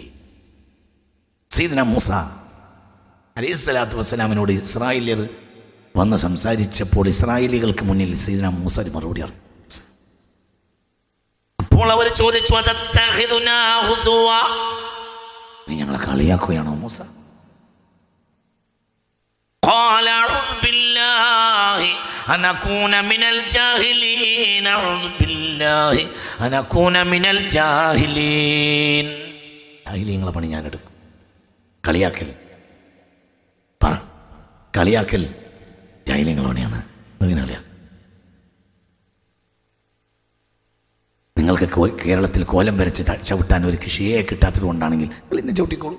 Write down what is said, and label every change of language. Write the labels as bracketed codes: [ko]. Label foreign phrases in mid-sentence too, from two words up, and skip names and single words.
[ml] സയ്യിദ്നാ മൂസ അലൈഹിസ്സലാത്തു വസ്സലാമിനോട് ഇസ്രായേലിയർ വന്ന് സംസാരിച്ചപ്പോൾ ഇസ്രായേലികൾക്ക് മുന്നിൽ സയ്യിദ്നാ മൂസ ഒരു മറുപടി പറഞ്ഞു. അപ്പോൾ അവർ ചോദിച്ചു, നീ ഞങ്ങളെ കളിയാക്കുകയാണോ മൂസ? [ar] قال أعوذ بالله أن أكون من الجاهلين أعوذ بالله أن أكون من الجاهلين. [ml] ജാഹിലീങ്ങളെ പണി ഞാൻ എടുക്കും. കളിയാക്കൽ പറ, കളിയാക്കൽ ജാഹിലീങ്ങളെ പണിയാണ്. ഇങ്ങനെ കളിയാക്കൽ. നിങ്ങൾക്ക് കേരളത്തിൽ കോലം വരച്ച് ചവിട്ടാൻ ഒരു ഷിയയെ കിട്ടാത്തത് കൊണ്ടാണെങ്കിൽ നിങ്ങൾ ഇന്ന് ചവിട്ടിക്കോളൂ.